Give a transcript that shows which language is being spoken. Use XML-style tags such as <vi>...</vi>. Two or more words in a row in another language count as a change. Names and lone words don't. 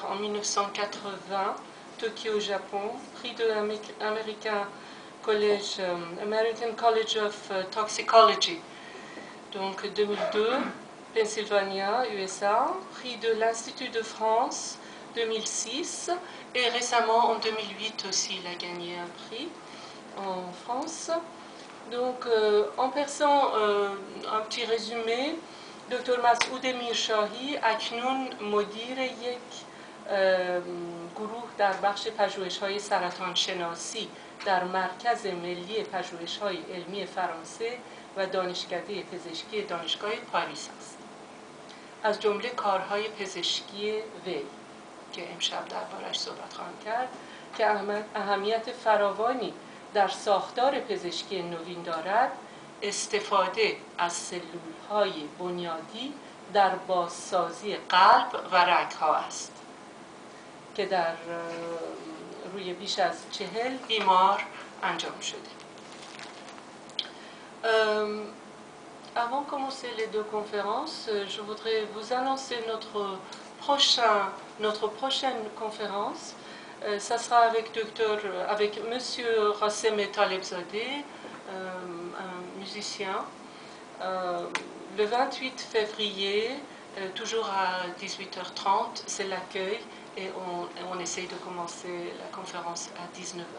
<fr>en 1980, Tokyo, Japon, prix de l'American College of Toxicology, donc 2002, Pennsylvania, USA, prix de l'Institut de France, 2006, et récemment en 2008 aussi, il a gagné un prix en France. Donc, en passant un petit résumé, Dr.</fr> <fa>Masoud Mir Shahi اکنون مدیر یک گروه در بخش پژوهش‌های سرطان شناسی در مرکز ملی پژوهش‌های علمی فرانسه و دانشکده پزشکی دانشگاه پاریس است. از جمله کارهای پزشکی وی که امشب دربارش صحبت خواهم کرد که اهمیت فراوانی در ساختار پزشکی نوین دارد، استفاده از سلول‌های بنیادی در بازسازی قلب و رگ‌ها است که در روی بیش از 40 بیمار انجام شده.</fa> <fr>Avant de commencer les deux conférences, je voudrais vous annoncer notre prochaine conférence. Ça sera avec Monsieur Rassem Talebzadeh, un musicien, le 28 février, toujours à 18h30, c'est l'accueil et on essaye de commencer la conférence à 19h.</fr>